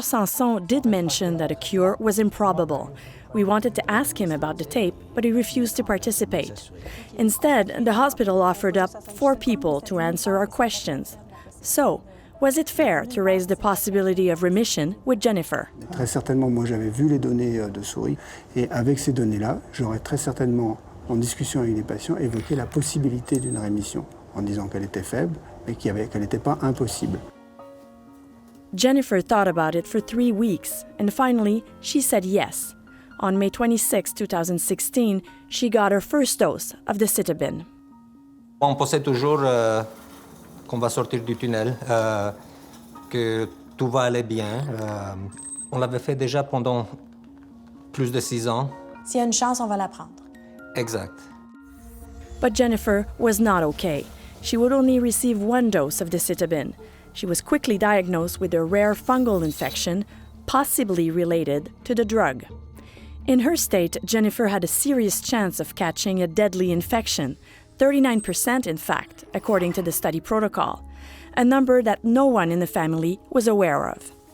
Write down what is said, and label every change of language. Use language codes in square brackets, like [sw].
[en] Sanson did mention that a cure was improbable. We wanted to ask him about the tape, but he refused to participate. Instead, the hospital offered up 4 people to answer our questions. So, was it fair to raise the possibility of remission with Jennifer? [fr] Très certainement, moi j'avais vu les données de souris, et avec ces données-là, j'aurais très certainement, en discussion avec les patients, évoqué la possibilité d'une rémission, en disant qu'elle était faible, mais qu'elle n'était pas impossible. [en] Jennifer thought about it for 3 weeks, and finally, she said yes. On May 26, 2016, she got her first dose of the Citabine. [fr] On pensait toujours qu'on va sortir du tunnel, que tout va aller bien. On l'avait fait déjà pendant plus de 6 ans. S'il y a une chance, on va la prendre. Exact. [en] But Jennifer was not okay. She would only receive 1 dose of the Citabine. She was quickly diagnosed with a rare fungal infection, possibly related to the drug. In her state, Jennifer had a serious chance of catching a deadly infection, 39% in fact, according to the study protocol, a number that no one in the family was aware of.